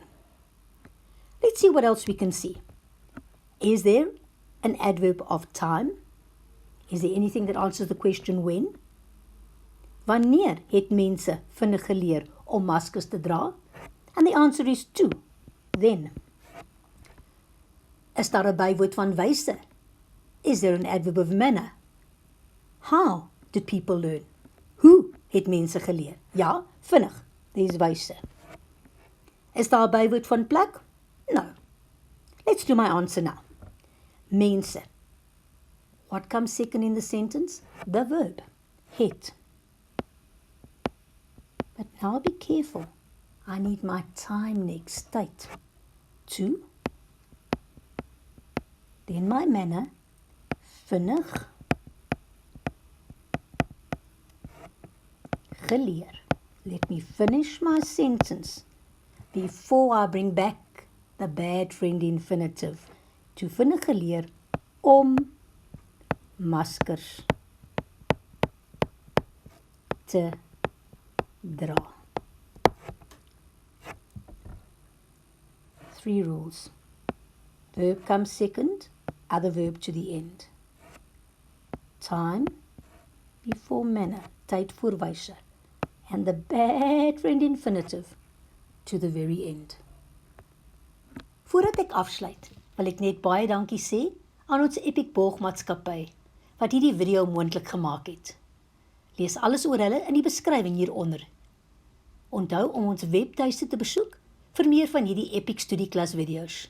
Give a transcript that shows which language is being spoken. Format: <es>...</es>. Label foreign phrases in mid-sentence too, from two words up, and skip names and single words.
<en>Let's see what else we can see. Is there an adverb of time? Is there anything that answers the question when?</en> <af>Wanneer het mense vinnig geleer om maskers te dra?</af> <en>And the answer is to, then.</en> <af>Is daar 'n bywoord van wyse?</af> <en>Is there an adverb of manner? How did people learn?</en> <af>Hoe het mense geleer? Ja, vinnig, dis wyse. Is daar 'n bywoord van plek?</af> <en>No. Let's do my answer now. Mense. What comes second in the sentence? The verb. Het. But now be careful. I need my time next, tyd. To. Then my manner.</en> <af>Vinnig. Geleer.</af> <en>Let me finish my sentence before I bring back the bad friend infinitive.</en> <af>To vinnig geleer om maskers te dra.</af> <en>3 rules. Verb comes second, other verb to the end. Time before manner,</en> <af>tyd voor wyse.</af> <en>And the bad friend infinitive to the very end.</en> <af>Voordat ek afsluit, wil ek net baie dankie sê aan ons Epic Boogmaatskappy wat hierdie video moontlik gemaak het. Lees alles oor hulle in die beskrywing hieronder. Onthou om ons webtuiste te besoek vir meer van hierdie Epic studieklas video's.</af>